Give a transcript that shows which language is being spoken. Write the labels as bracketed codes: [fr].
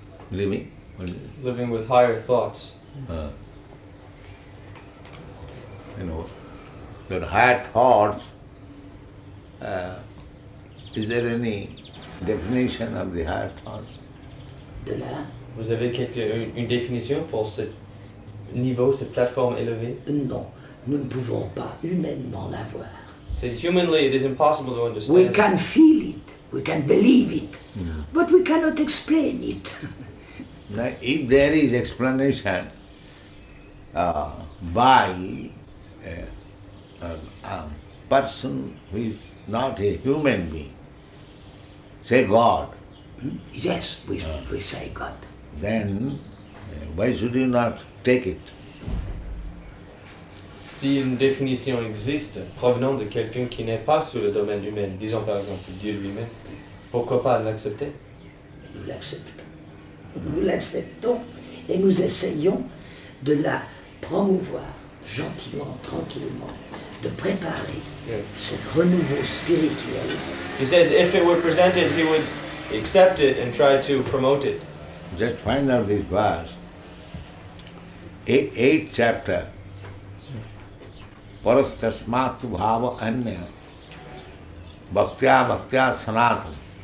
[en] Living? Living with higher thoughts. You know, the higher thoughts, is there any definition of the higher thoughts? [fr] De là, Vous avez une définition pour ce niveau, cette plateforme élevée? non, nous ne pouvons pas humainement l'avoir. [en] Said humanly, it is impossible to understand. We can feel it, we can believe it, but we cannot explain it. Now, if there is explanation by a person who is not a human being, say God, Yes, we say God. then why should you not take it? [fr] Si une définition existe provenant de quelqu'un qui n'est pas sous le domaine humain, disons par exemple Dieu lui-même, pourquoi pas l'accepter? Nous l'acceptons. Nous l'acceptons et nous essayons de la promouvoir gentiment, tranquillement, de préparer ce renouveau spirituel. [en] He says if it were presented, he would accept it and try to promote it. Just find out this verse. 8th chapter. [sa] Parastasmatu bhava anya bhaktya sanatana.